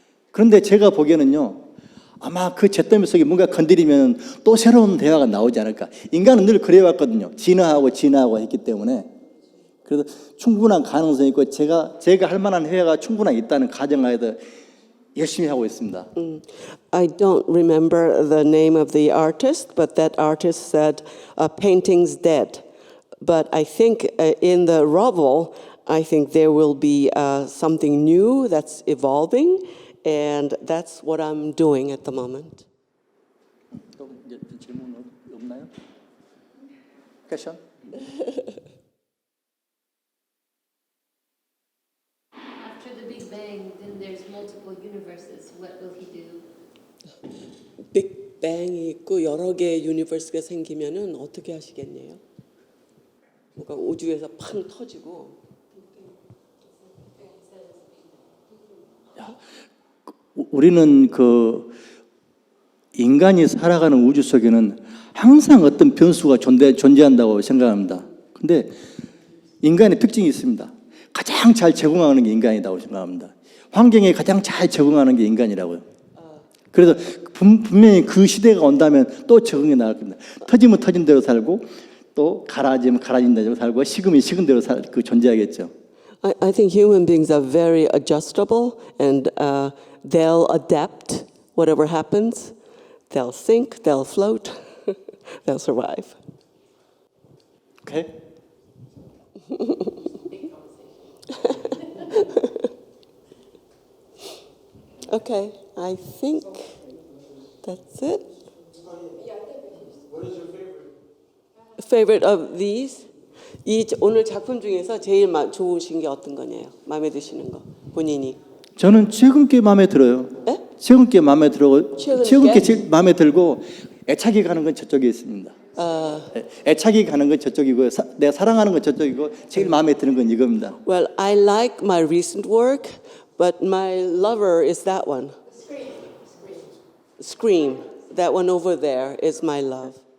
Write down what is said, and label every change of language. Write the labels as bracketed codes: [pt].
[ko] 그런데 제가 보기에는요. 아마 그 잿더미 속에 뭔가 건드리면 또 새로운 대화가 나오지 않을까. 인간은 늘 그래왔거든요. 진화하고 했기 때문에. 그래서 충분한 가능성이 있고 제가 할 만한 회화가 충분히 있다는 가정하에서 열심히 하고 있습니다. [en] I don't remember the name of the artist, but that artist said, painting's dead. But I think in the rubble, I think there will be something new that's evolving. And that's what I'm doing at the moment. [ko] 또 이제 질문 없나요? 퀘션? [en] After the Big Bang, then there's multiple universes. What will he do? [ko] 빅뱅이 있고 여러 개의 유니버스가 생기면은 어떻게 하시겠네요? 뭔가 우주에서 팡 터지고. 우리는 그 인간이 살아가는 우주 속에는 항상 어떤 변수가 존재한다고 생각합니다. 근데 인간의 특징이 있습니다. 가장 잘 적응하는 게 인간이라고 생각합니다. 환경에 가장 잘 적응하는 게 인간이라고요. 그래서 분명히 그 시대가 온다면 또 적응해 나갈 겁니다. 터지면 터진 대로 살고 또 가라지면 가라진 대로 살고 식으면 식은 대로 존재하겠죠. I think human beings are very adjustable, and they'll adapt whatever happens. They'll sink, they'll float, they'll survive. Okay? Okay, I think that's it. What is your favorite? Favorite of these? 오늘 작품 중에서 제일 좋으신 게 어떤 거냐요? 마음에 드시는 거 본인이? 저는 최근 게 마음에 들어요. 네? 최근 게 마음에 들고 최근 최근 게? 게 제일 마음에 들고 애착이 가는 건 저쪽에 있습니다. 애착이 가는 건 저쪽이고 내가 사랑하는 건 저쪽이고 제일 마음에 드는 건 이겁니다. [en] Well, I like my recent work, but my lover is that one. Scream. That one over there is my love.